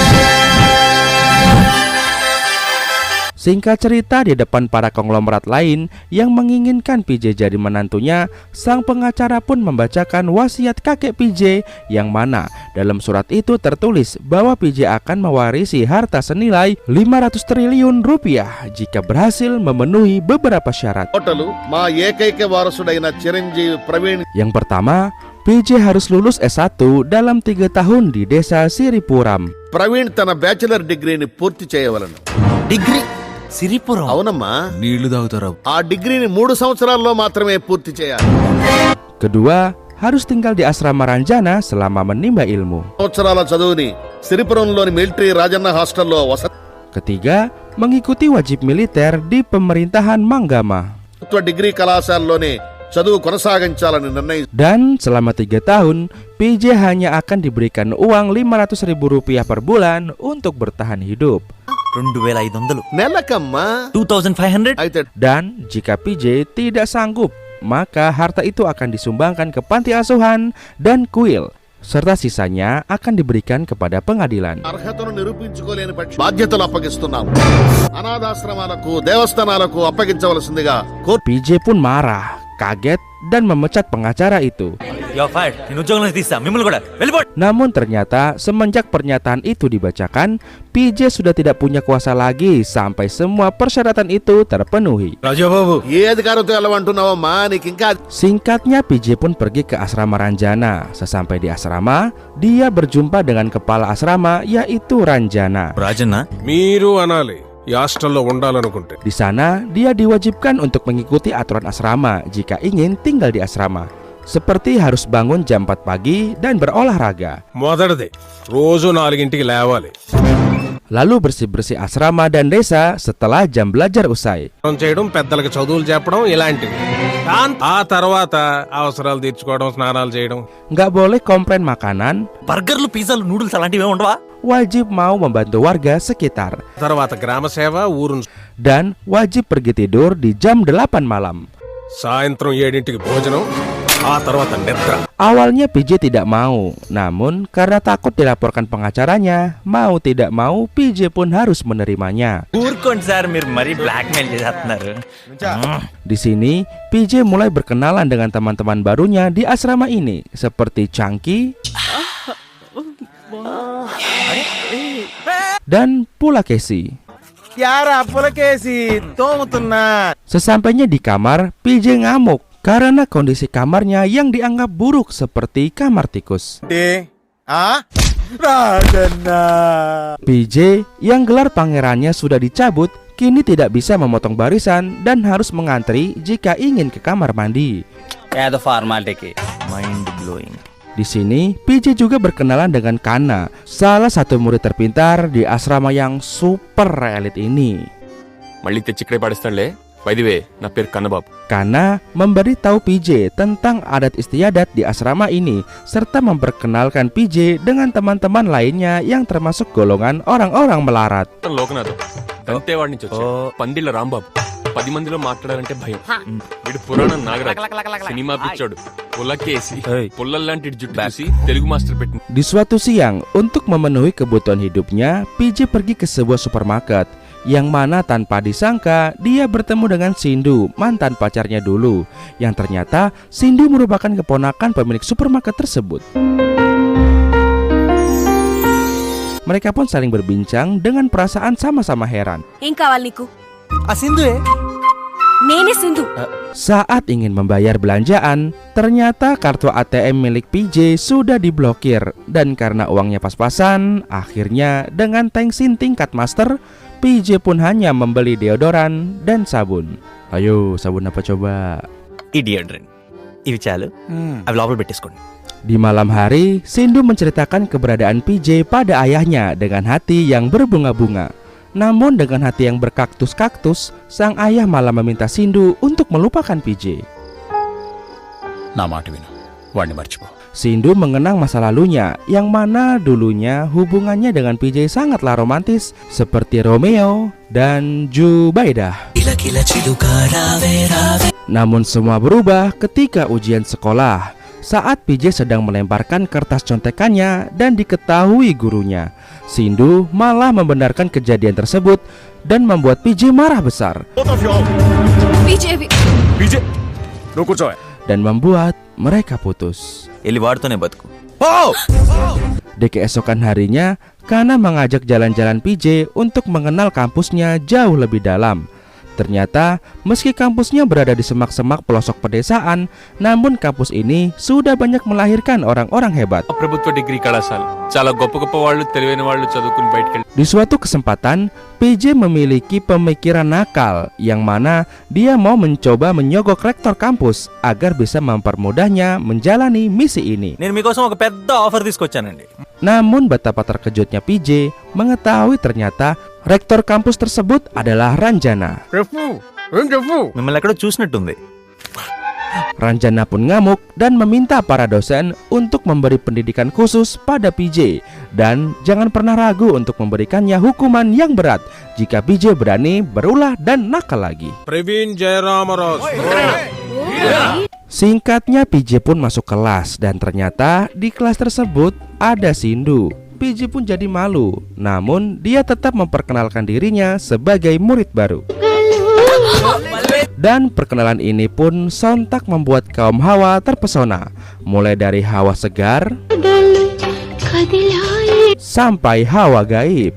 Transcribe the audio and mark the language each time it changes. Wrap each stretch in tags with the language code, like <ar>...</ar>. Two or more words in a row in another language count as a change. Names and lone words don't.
<id>Singkat cerita, di depan para konglomerat lain yang menginginkan PJ jadi menantunya, sang pengacara pun membacakan wasiat kakek PJ yang mana dalam surat itu tertulis bahwa PJ akan mewarisi harta senilai 500 triliun rupiah jika berhasil memenuhi beberapa syarat. Yang pertama, PJ harus lulus S1 dalam 3 tahun di desa Siripuram.</id> <te>Praveen tana</te> <en>bachelor degree</en> <te>ni పూర్తి చేయవలను. డిగ్రీ సిరిపురం అవునమ్మా, నీళ్లు తాగుతారా? ఆ డిగ్రీని 3 సంవత్సరాల్లో మాత్రమే పూర్తి చేయాలి.</te> <id>Kedua, harus tinggal di asrama Ranjana selama menimba ilmu.</id> <te>సంవత్సరాల చదువుని సిరిపురంలోని మిలిటరీ రాజన్న హాస్టల్లో</te> <id>Ketiga, mengikuti wajib militer di pemerintahan Manggama.</id> <te>డిగ్రీ కళాశాలలోనే చదువు కొనసాగించాలని నిర్ణయించారు.</te> <id>Dan selama 3 tahun, PJ hanya akan diberikan uang 500 ribu rupiah per bulan untuk bertahan hidup.</id> <te>2500 నెలకమ్మా 2500 అయితే</te> <id>Dan jika PJ tidak sanggup, maka harta itu akan disumbangkan ke panti asuhan dan kuil, serta sisanya akan diberikan kepada pengadilan.</id> <te>అర్హతను నిరూపించుకోలేని బాధ్యతలు అప్పగిస్తున్నాం. అనాథాశ్రమాలకు దేవస్థానాలకు అప్పగించవలసిందిగా కోర్టు.</te> <id>PJ pun marah, kaget, dan memecat pengacara itu.</id> <en>You are fired.</en> <te>నేను ఉద్యోగం నుంచి తీస్తా మిమ్మల్ని కూడా వెళ్ళిపోండి.</te> <id>Namun ternyata semenjak pernyataan itu dibacakan, PJ sudah tidak punya kuasa lagi sampai semua persyaratan itu terpenuhi.</id> <te>రాజాబాబు ఏ అధికారంతో వెళ్ళమంటున్నావమ్మా, నీకు ఇంకా</te> <id>Singkatnya, PJ pun pergi ke asrama Ranjana. Sesampai di asrama, dia berjumpa dengan kepala asrama yaitu Ranjana.</id> <te>రాజన్న మీరు అనాలి ఈ హాస్టల్లో ఉండాలనుకుంటే.</te> <id>Di sana, dia diwajibkan untuk mengikuti aturan asrama jika ingin tinggal di asrama. Seperti harus bangun jam 4 pagi dan berolahraga.</id> <te>మొదటిది రోజు 4ంటికి లేవాలి.</te> <id>Lalu bersih-bersih asrama dan desa setelah jam belajar usai.</id> <te>చేయడం, పెద్దలకు చదువులు చెప్పడం ఇలాంటివి. ఆ తర్వాత అవసరాలు తీర్చుకోవడం, స్నానాలు చేయడం.</te> <id>Nggak boleh komplain makanan,</id> <te>బర్గర్లు పిజ్జాలు నూడిల్స్ అలాంటివి ఉండవా?</te> <id>wajib mau membantu warga sekitar,</id> <te>తర్వాత గ్రామ సేవ, ఊరును.</te> <id>dan wajib pergi tidur di jam 8 malam.</id> <te>సాయంత్రం 7ంటికి భోజనం, ఆ తర్వాత నిద్ర.</te> <id>Awalnya PJ tidak mau, namun karena takut dilaporkan pengacaranya, mau tidak mau PJ pun harus menerimanya.</id> <te>ఊరుకోండి సార్, మీరు మరీ బ్లాక్ మెయిల్ చేస్తున్నారు.</te> <id>Di sini, PJ mulai berkenalan dengan teman-teman barunya di asrama ini, seperti Changki dan Pulakesi. Sesampainya di kamar, PJ ngamuk karena kondisi kamarnya yang dianggap buruk seperti kamar tikus. PJ yang gelar pangerannya sudah dicabut kini tidak bisa memotong barisan dan harus mengantri jika ingin ke kamar mandi.</id> <te>ఏదో ఫార్మాలిటీకి</te> <en>Mind blowing.</en> <id>Di sini, PJ juga berkenalan dengan Kana, salah satu murid terpintar di asrama yang super elit ini.</id> <te>మళ్ళీ తెచ్చి ఇక్కడే పడేస్తాడులే.</te> <en>by the way</en> <te>నా పేరు కన్నబాబు.</te> <id>Kana memberi tahu PJ tentang adat istiadat di asrama ini serta memperkenalkan PJ dengan teman-teman lainnya yang termasuk golongan orang-orang melarat.</id> <te>లోకనాథం దంతేవాడి నుంచి వచ్చా. పందిళ్ళ రాంబాబు 10 మందిలో మాట్లాడాలంటే భయం. వీడు పురాణం నాగరాజు, సినిమా పిచ్చోడు, పుల్లకేసి పుల్లల్లాంటి జుట్టు చూసి తెలుగు మాస్టర్ పెట్టిన.</te> <id>Di suatu siang, untuk memenuhi kebutuhan hidupnya, PJ pergi ke sebuah supermarket yang mana tanpa disangka dia bertemu dengan Sindu, mantan pacarnya dulu, yang ternyata Sindu merupakan keponakan pemilik supermarket tersebut. Mereka pun saling berbincang dengan perasaan sama-sama heran.</id> <te>ఏం కావాలి నీకు? ఆ సింధు నేనే సింధు.</te> <id>Saat ingin membayar belanjaan, ternyata kartu ATM milik PJ sudah diblokir. Dan karena uangnya pas-pasan, akhirnya dengan thanksin tingkat master, PJ pun hanya membeli deodoran dan sabun. Ayo, sabun apa coba?</id> <te>ఈ డియోడ్రెంట్ ఇవి చాలు, అవి లోపల పెట్టేసుకోండి.</te> <id>Di malam hari, Sindu menceritakan keberadaan PJ pada ayahnya dengan hati yang berbunga-bunga. Namun dengan hati yang berkaktus-kaktus, sang ayah malah meminta Sindu untuk melupakan PJ.</id> <te>నా మాట విను, వాడిని మర్చిపో.</te> <id>Sindu mengenang masa lalunya, yang mana dulunya hubungannya dengan PJ sangatlah romantis, seperti Romeo dan Jubaidah. Namun semua berubah ketika ujian sekolah, saat PJ sedang melemparkan kertas contekannya dan diketahui gurunya. Sindu malah membenarkan kejadian tersebut dan membuat PJ marah besar dan membuat mereka putus.</id> <te>వెళ్ళి వాడుతూనే బతుకు.</te> <id>Di keesokan harinya, Kana mengajak jalan-jalan PJ untuk mengenal kampusnya jauh lebih dalam. Ternyata, meski kampusnya berada di semak-semak pelosok pedesaan, namun kampus ini sudah banyak melahirkan orang-orang hebat.</id> <te>ప్రభుత్వ డిగ్రీ కళాశాల చాలా గొప్ప గొప్ప వాళ్ళు, తెలివైన వాళ్ళు చదువుకుని బయటకెళ్ళి.</te> <id>Di suatu kesempatan, PJ memiliki pemikiran nakal yang mana dia mau mencoba menyogok rektor kampus agar bisa mempermudahnya menjalani misi ini.</id> <te>నేను మీకోసం ఒక పెద్ద ఆఫర్ తీసుకొచ్చానండి.</te> <id>Namun betapa terkejutnya PJ mengetahui ternyata rektor kampus tersebut adalah Ranjana.</id> <te>మిమ్మల్ని ఎక్కడో చూసినట్టుంది.</te> <id>Ranjana pun ngamuk dan meminta para dosen untuk memberi pendidikan khusus pada PJ dan jangan pernah ragu untuk memberikannya hukuman yang berat jika PJ berani berulah dan nakal lagi.</id> <te>ప్రవీణ్ జయరామరాజు.</te> <id>Singkatnya PJ pun masuk kelas dan ternyata di kelas tersebut ada Sindu. PJ pun jadi malu, namun dia tetap memperkenalkan dirinya sebagai murid baru. Dan perkenalan ini pun sontak membuat kaum Hawa terpesona, mulai dari Hawa segar sampai Hawa gaib.</id>